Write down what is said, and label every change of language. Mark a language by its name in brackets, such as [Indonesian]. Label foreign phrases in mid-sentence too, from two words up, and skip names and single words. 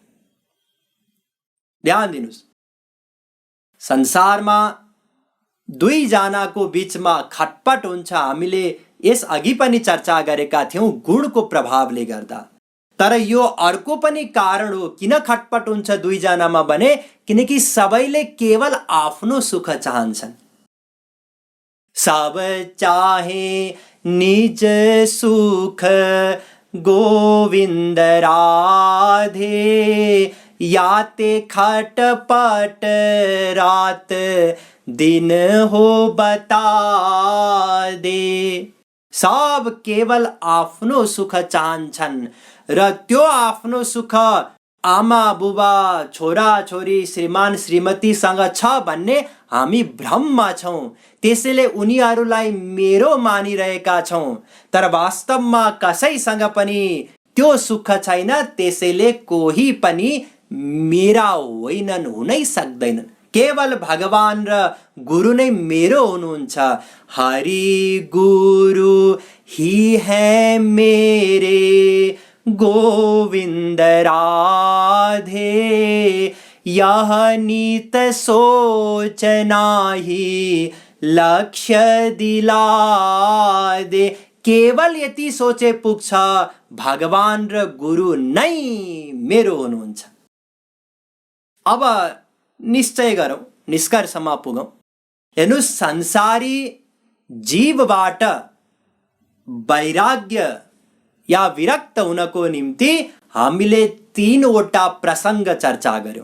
[Nepali] ध्यान दिनुस्, संसारमा दुई जनाको बीचमा खटपट हुन्छ। हामीले यस अघि पनि चर्चा गरेका थियौं गुणको प्रभावले गर्दा। तर यो अर्को पनि कारण हो किन खटपट हुन्छ दुई जनामा भने, किनकि सबैले केवल आफ्नो सुख चाहन्छन्। [Hindi] सब चाहे निज सुख गोविंद राधे, याते खटपट रात दिन हो बता दे। [Nepali] सब केवल आफ्नो सुख चाहन्छन् र त्यो आफ्नो सुख आमा बुबा छोरा छोरी श्रीमान श्रीमतीसँग छ भन्ने हामी भ्रममा छौँ, त्यसैले उनीहरूलाई मेरो मानिरहेका छौँ, तर वास्तवमा कसैसँग पनि त्यो सुख छैन, त्यसैले कोही पनि मेरा होइनन्, हुनै सक्दैनन्। केवल भगवान र गुरु नै मेरो हुनुहुन्छ। [Hindi] हरि गुरु ही है मेरे, गोविंद राधे, यह नित सोचना ही लक्ष्य दिला दे। [Nepali] केवल यति सोचे पुग्छ, भगवान र गुरु नै मेरो हुनुहुन्छ। अब निश्चय गरौँ, निष्कर्षमा पुगौँ। हेर्नुहोस्, संसारी जीवबाट वैराग्य या विरक्त हुनको निम्ति हामीले तीनवटा प्रसङ्ग चर्चा गर्यौं।